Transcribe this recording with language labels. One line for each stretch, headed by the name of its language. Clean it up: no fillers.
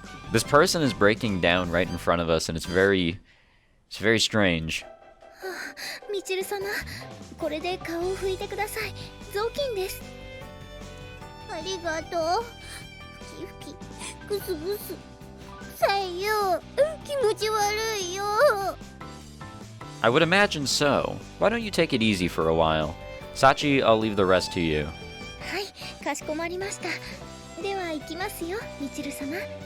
English: This person is breaking down right in front of us, and it's very strange.
Japanese: Michiru-sama, これで顔を拭いてください。雑巾です。ありがとう。ふきふき、ぐすぐす。さえよ、気持ち悪いよ。
English: I would imagine so. Why don't you take it easy for a while? Sachi, I'll leave the rest to you.
Japanese: はい、かしこまりました。では行きますよ、Michiru-sama。